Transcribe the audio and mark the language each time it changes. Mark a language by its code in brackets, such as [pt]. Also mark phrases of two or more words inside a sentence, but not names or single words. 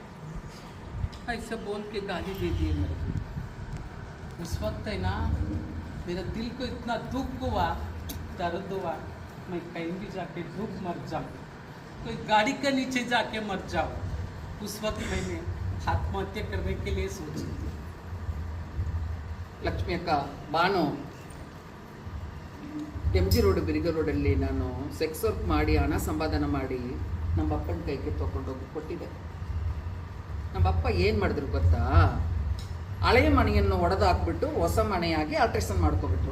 [hi] ऐसे बोल के गाली दे दिए मेरे को. उस वक्त है ना मेरा दिल को इतना दुख हुआ, दर्द हुआ, मैं कहीं भी जाके डूब मर जाऊँ, कोई गाड़ी के नीचे जाके मर जाऊँ। उस वक्त मैंने आत्महत्या करने के लिए सोची। [kn] ಲಕ್ಷ್ಮಿ ಅಕ್ಕ, ಬಾನು MG ರೋಡ್ ಬಿರಿಗ ರೋಡಲ್ಲಿ ನಾನು [en] sex work [kn] ಮಾಡಿ ಹಣ ಸಂಪಾದನೆ ಮಾಡಿ ನಮ್ಮ ಅಪ್ಪನ ಕೈಗೆ ತಗೊಂಡೋಗಿ ಕೊಟ್ಟಿದ್ದೆ. ನಮ್ಮ ಅಪ್ಪ ಏನು ಮಾಡಿದ್ರು ಗೊತ್ತಾ, ಹಳೆಯ ಮನೆಯನ್ನು ಒಡೆದು ಹಾಕ್ಬಿಟ್ಟು ಹೊಸ ಮನೆಯಾಗಿ ಆಲ್ಟ್ರೇಷನ್ ಮಾಡ್ಕೊಬಿಟ್ರು.